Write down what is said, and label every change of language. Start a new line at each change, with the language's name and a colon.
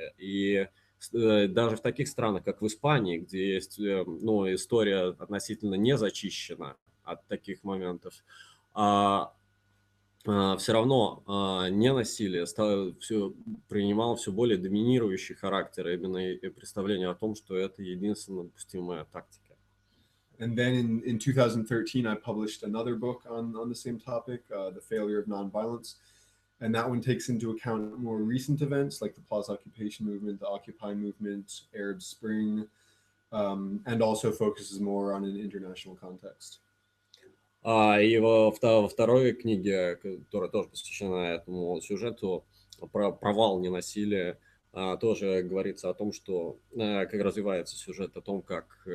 Russian: И даже в таких странах, как в Испании, где есть история относительно не зачищена от таких моментов, все равно ненасилие принимало все более доминирующий характер, именно и представление о том, что это единственно допустимая тактика.
English: And then in 2013, I published another book on the same topic, The Failure of Nonviolence. And that one takes into account more recent events like the Plaza occupation movement, the Occupy movement, Arab Spring, and also focuses more on an international context.
Russian: И во второй книге, которая тоже посвящена этому сюжету, про провал ненасилия, тоже говорится о том, что как развивается сюжет, о том, как